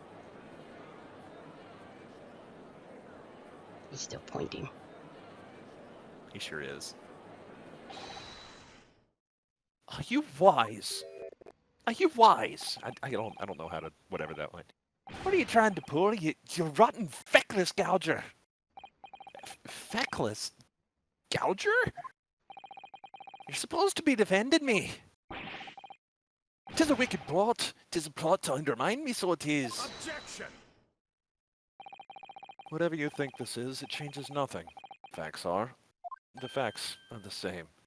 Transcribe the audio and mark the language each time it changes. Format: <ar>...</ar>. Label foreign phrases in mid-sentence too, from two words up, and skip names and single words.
<en>He's still pointing. he sure is. Are you wise? Are you wise? I don't know how to whatever that went. What are you trying to pull? You rotten feckless gouger. Feckless gouger? You're supposed to be defending me. 'Tis a wicked plot. 'Tis a plot to undermine me, so it is. Objection! Whatever you think this is, it changes nothing. The facts are the same.</en>